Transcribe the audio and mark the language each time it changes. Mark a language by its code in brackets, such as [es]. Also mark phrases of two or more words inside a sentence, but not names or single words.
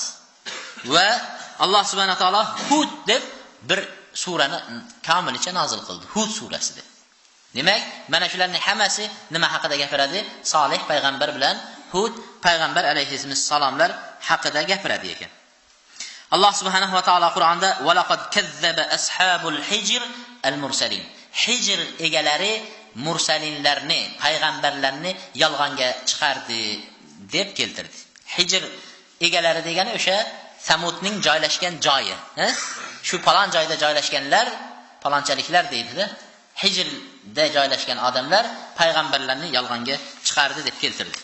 [uz] Va Alloh [ar] سبحانه وتعالى [uz] Hud deb bir surani kamilicha nozil qildi. Hud surasi deb. Demak, mana shularning hammasi nima haqida gapiradi? Solih payg'ambar bilan Hud payg'ambar alayhissalomlar haqida gapiradi ekan. Alloh [ar] سبحانه وتعالى [uz] Qur'onda [ar] ولقد كذب أصحاب الحجر المرسلين. [uz] Hijr egalari mursalinlarni, payg'ambarlarni yolg'onga chiqardi deb keltirdi. Hijr egalari degani o'sha Samudning joylashgan joyi, shu falon joyda joylashganlar, falonchaliklar deydi-da. Hijrda joylashgan odamlar payg'ambarlarni yolg'onga chiqardi deb keltirdi.